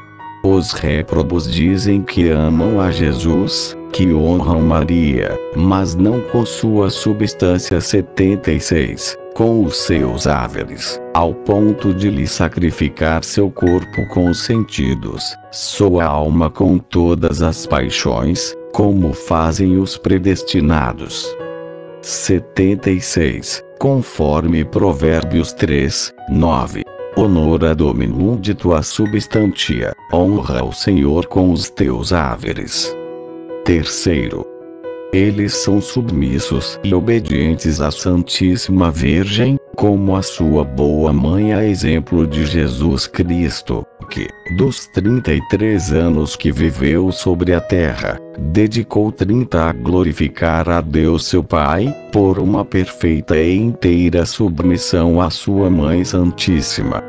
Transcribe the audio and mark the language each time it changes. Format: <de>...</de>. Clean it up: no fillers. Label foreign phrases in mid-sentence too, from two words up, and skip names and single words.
<pt>Os réprobos dizem que amam a Jesus, que honram Maria, mas não com sua substância 76, com os seus haveres, ao ponto de lhe sacrificar seu corpo com os sentidos, sua alma com todas as paixões, como fazem os predestinados. 76. Conforme Provérbios 3, 9.</pt> <la>Honora Dominum de tua substantia,</la> <pt>honra o Senhor com os teus haveres. 3. Eles são submissos e obedientes à Santíssima Virgem, como a sua boa mãe, a exemplo de Jesus Cristo, que, dos 33 anos que viveu sobre a terra, dedicou 30 a glorificar a Deus seu Pai, por uma perfeita e inteira submissão à sua Mãe Santíssima.</pt>